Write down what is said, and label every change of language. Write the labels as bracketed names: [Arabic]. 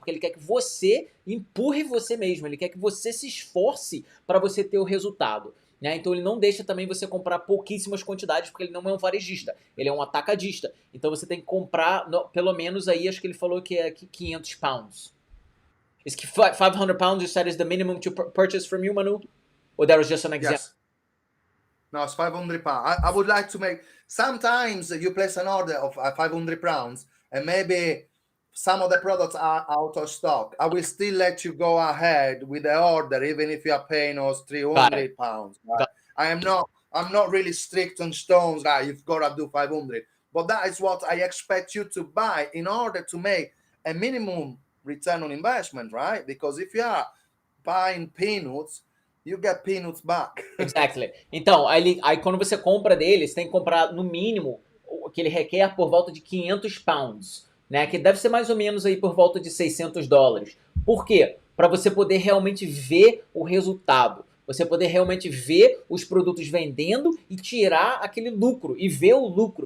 [Portuguese] Porque ele quer que você empurre você mesmo, ele quer que você se esforce para você ter o resultado. Né? Então ele não deixa também você comprar pouquíssimas quantidades, porque ele não é um varejista, ele é um atacadista. Então você tem que comprar, pelo menos aí, acho que ele falou que é 500 pounds. [English] Is 500 pounds you said is the minimum to purchase from you, Manu? Or that was just an example? Yes. No, it's 500 pounds. I would like to make, sometimes you place an order of 500 pounds and maybe some of the products are out of stock. I will still let you go ahead with the order, even if you are paying us 300 pounds. Right? I'm not really strict on stones, right? You've got to do 500. But that is what I expect you to buy in order to make a minimum return on investment, right? Because if you are buying peanuts, you get peanuts back. Exactly. [Portuguese] Então, aí quando você compra dele, você tem que comprar no mínimo o que ele requer por volta de 500 pounds. Né, que deve ser mais ou menos aí por volta de $600. Por quê? Para você poder realmente ver o resultado. Você poder realmente ver os produtos vendendo e tirar aquele lucro. E ver o lucro.